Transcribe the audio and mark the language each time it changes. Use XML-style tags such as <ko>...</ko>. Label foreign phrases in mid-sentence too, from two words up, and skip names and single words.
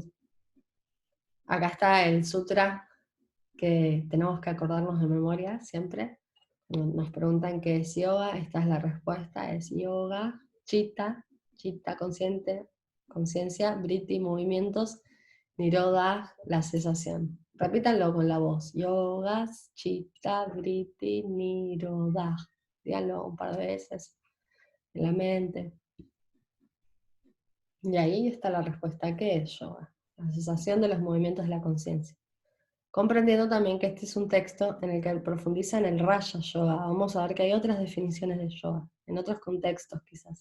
<es>Acá está el sutra que tenemos que acordarnos de memoria siempre. Nos preguntan qué es yoga, esta es la respuesta, es yoga, chitta consciente, conciencia, vritti, movimientos, nirodha, la cesación. Repítanlo con la voz.</es> <sa>योगः, चित्त, वृत्ति, निरोध.</sa> <es>Díganlo un par de veces en la mente. Y ahí está la respuesta. ¿Qué es yoga? La cesación de los movimientos de la conciencia. Comprendiendo también que este es un texto en el que profundiza en el Raja Yoga. Vamos a ver que hay otras definiciones de yoga, en otros contextos quizás.</es>